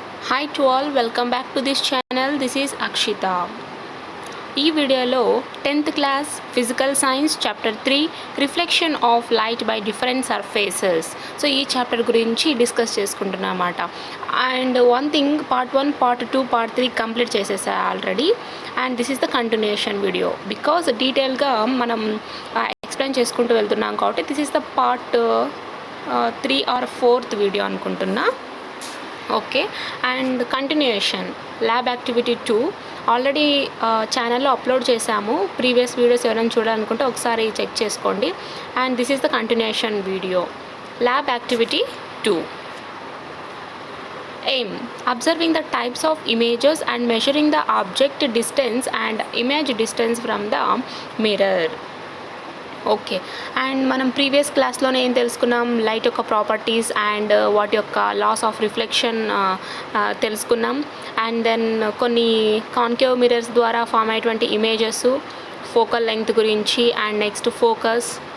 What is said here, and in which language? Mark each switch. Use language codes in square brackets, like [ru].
[en] Hi to all, welcome back to this channel. This is Akshita. [te] ఈ వీడియోలో 10th class physical science chapter 3 reflection of light by different surfaces. So ఈ chapter గురించి discuss చేసుకుంటున్నాం అన్నమాట. [en] and one thing, [te] part 1, part 2, part 3 complete చేసేసా already. [en] and this is the continuation video because [te] డీటెయిల్గా మనం explain చేసుకుంటూ వెళ్తున్నాం కాబట్టి [en] this is the part 3 or 4th [te] video అనుకుంటున్నా. Okay, and continuation lab activity 2 already ఛానల్లో అప్లోడ్ చేశాము. ప్రీవియస్ వీడియోస్ ఎవరైనా చూడాలనుకుంటే ఒకసారి చెక్ చేసుకోండి. [en] And this is the continuation video. Lab activity 2. Aim: observing the types of images and measuring the object distance and image distance from the mirror. [te] Okay, and మనం previous క్లాస్లోనే ఏం తెలుసుకున్నాం, light యొక్క properties and వాటి యొక్క loss of reflection తెలుసుకున్నాం. And then కొన్ని concave mirrors ద్వారా form అయ్యేటువంటి ఇమేజెస్, ఫోకల్ లెంగ్త్ గురించి, అండ్ నెక్స్ట్ ఫోకస్.